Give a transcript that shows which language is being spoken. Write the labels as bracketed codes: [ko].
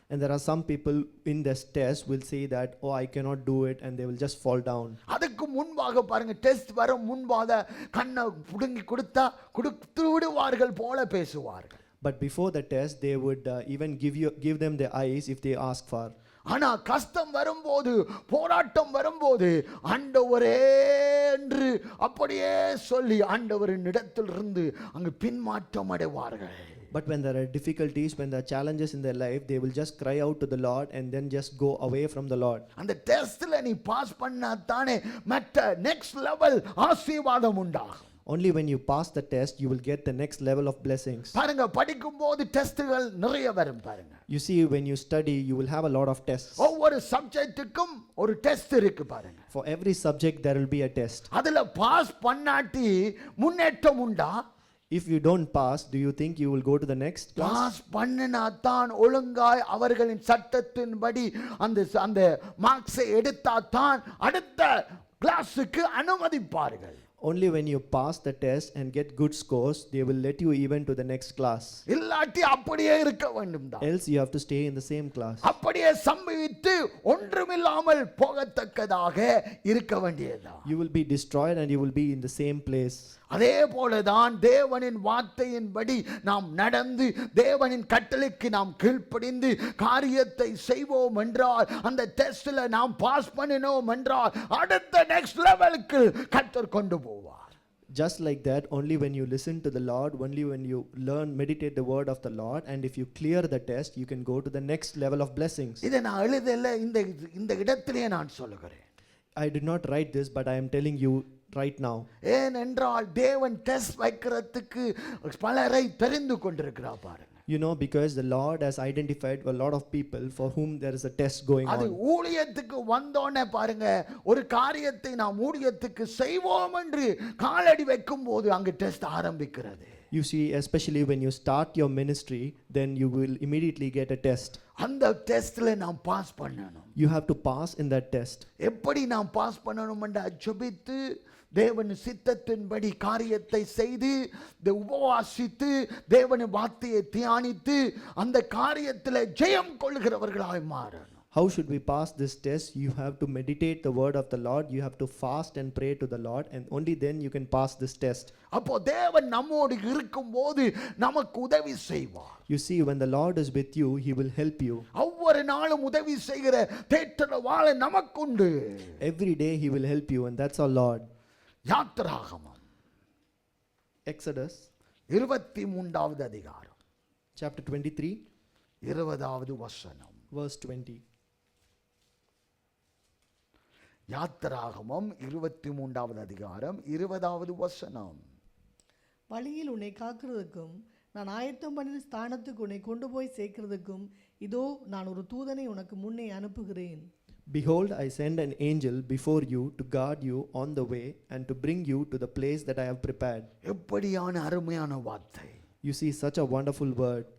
[en] And there are some people in this test will say that, oh, I cannot do it, and they will just fall down. [ta] அதுக்கு முன்பாக பாருங்க, test வர முன்பாக கண்ணை புடுங்கி கொடுத்து விடுவார்கள் போல பேசுவார்கள். [en] But before the test, they would even give them the eyes if they ask for. [ta] ஆனா கஷ்டம் வரும்போது, போராட்டம் வரும்போது, ஆண்டவரே என்று அப்படியே சொல்லி ஆண்டவரின் இடத்திலிருந்து அங்கு பின்மாற்றம் அடைவார்கள். [en] But when there are difficulties, when there are challenges in their life, they will just cry out to the Lord and then just go away from the Lord. [ta] அந்த டெஸ்ட்ல நீ பாஸ் பண்ணா தானே மற்ற நெக்ஸ்ட் லெவல் ஆசீர்வாதம் உண்டாகும். [en] Only when you pass the test, you will get the next level of blessings. [ta] பாருங்க, படிக்கும்போது டெஸ்ட்கள் நிறைய வரும் பாருங்க. [en] You see, when you study, you will have a lot of tests. [ta] ஒவ்வொரு சப்ஜெக்ட்டுக்கும் ஒரு டெஸ்ட் இருக்கு பாருங்க. [en] For every subject, there will be a test. [ta] அதுல பாஸ் பண்ணாட்டி முன்னேற்றம் உண்டா? [en] If you don't pass, do you think you will go to the next class? [ta] Pass பண்ணினா தான் ஒழுங்காய் அவர்களின் சட்டத்தின்படி அந்த மார்க்ஸை எடுத்தா தான் அடுத்த கிளாஸுக்கு அனுமதிப்பார்கள். [en] Only when you pass the test and get good scores, they will let you even to the next class. [ta] இல்லாட்டி அப்படியே இருக்க வேண்டும் தான். [en] Else you have to stay in the same class. [ta] அப்படியே சம்பவித்து ஒன்றுமில்லாமல் போகத்தக்கதாக இருக்க வேண்டியதுதான். [en] You will be destroyed and you will be in the same place. [ta] அதே போலதான் தேவனின் வார்த்தையின்படி நாம் நடந்து தேவனின் கட்டளைக்கு நாம் கீழ்ப்படிந்து காரியத்தை செய்வோம் என்றால், அந்த டெஸ்ட்ல நாம் பாஸ் பண்ணினோம் என்றால் அடுத்த நெக்ஸ்ட் லெவலுக்கு கர்த்தர் கொண்டு போவார். [en] Just like that, only when you listen to the Lord, only when you learn, meditate the word of the Lord, and if you clear the test, you can go to the next level of blessings. [ta] இதை நான் எழுதல, இந்த இடத்திலே நான் சொல்லுகிறேன். [en] I did not write this, but I am telling you right now. [ta] ஏனென்றால் தேவன் test வைக்கிறதுக்கு பலரை தெரிந்து கொண்டிருக்கிறார் பாருங்க. [en] You know, because the Lord has identified a lot of people for whom there is a test going [ta] அது [en] on. [ta] ஊழியத்துக்கு வந்தோன்னே பாருங்க, ஒரு காரியத்தை நாம் ஊழியத்துக்கு செய்வோம் என்று காலடி வைக்கும் போது அங்கு டெஸ்ட் ஆரம்பிக்கிறது. [en] You see, especially when you start your ministry, then you will immediately get a test. [ta] அந்த டெஸ்ட்ல நாம் பாஸ் பண்ணணும். [en] You have to pass in that test. [ta] எப்படி நாம் பாஸ் பண்ணணும் என்று ஜெபித்து தேவன் சித்தத்தின்படி காரியத்தை செய்து உபவாசித்து தேவன் வார்த்தையை தியானித்து அந்த காரியத்தில் ஜெயம் கொள்கிறவர்களாய் மாறணும். [en] How should we pass this test? You have to meditate the word of the Lord. You have to fast and pray to the Lord, and only then you can pass this test. [ta] அப்போ தேவன் நம்மோடு இருக்கும்போது நமக்கு உதவி செய்வார். [en] You see, when the Lord is with you, He will help you. [ta] ஒவ்வொரு நாளும் உதவி செய்கிற தேற்றவாள நமக்குண்டு. [en] Every day He will help you, and that's our Lord. [ta] யாத்திராகமம் [en] Exodus [ta] 23வது அதிகாரம் [en] chapter 23, [ta] 20வது வசனம். [en] verse 20. [ta] யாத்திராகமம் 23வது அதிகாரம் 20வது வசனம். வழியில் உன்னை காக்கிறதுக்கும் நான் ஆயத்தம் பண்ணின ஸ்தானத்துக்கு உன்னை கொண்டு போய் சேர்க்கிறதுக்கும் இதோ நான் ஒரு தூதனை உனக்கு முன்னே அனுப்புகிறேன். [en] Behold, I send an angel before you to guard you on the way and to bring you to the place that I have prepared. [ta] எப்படியான அருமையான வார்த்தை. [en] You see, such a wonderful word.